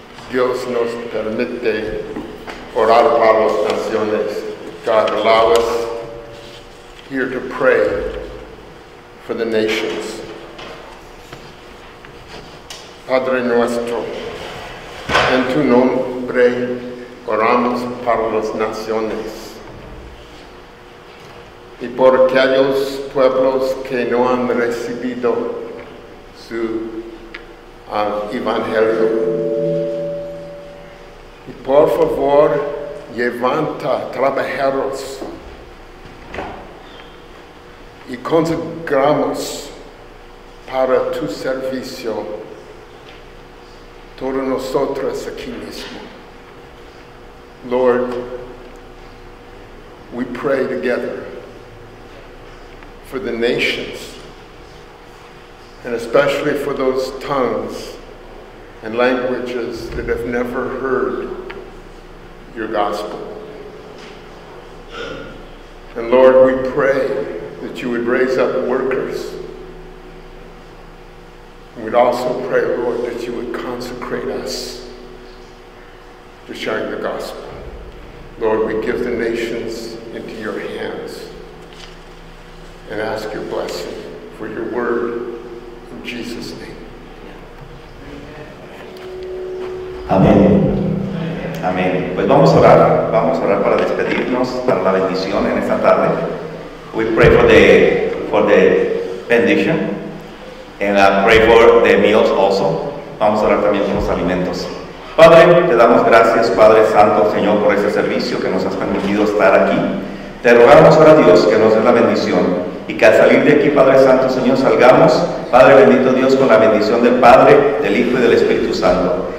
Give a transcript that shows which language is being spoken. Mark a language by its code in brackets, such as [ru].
[es] Dios nos permite orar para las naciones. [en] God, allow us here to pray for the nations. [es] Padre nuestro, en tu nombre oramos para las naciones y por aquellos pueblos que no han recibido su evangelio. Y por favor, levanta trabajadores y consagramos para tu servicio todos nosotros aquí mismo. [en] Lord, we pray together for the nations, and especially for those tongues and languages that have never heard your gospel. And Lord, we pray that you would raise up workers. And we'd also pray, Lord, that you would consecrate us to sharing the gospel. Lord, we give the nations into your hands and ask your blessing for your word in Jesus' name. [es] Amén. Amén. Pues vamos a orar para despedirnos, para la bendición en esta tarde. [en] We pray for the benediction and pray for the meals also. [es] Vamos a orar también por los alimentos. Padre, te damos gracias, Padre Santo, Señor, por este servicio que nos has permitido estar aquí. Te rogamos ahora, Dios, que nos dé la bendición y que al salir de aquí, Padre Santo, Señor, salgamos, Padre bendito Dios, con la bendición del Padre, del Hijo y del Espíritu Santo.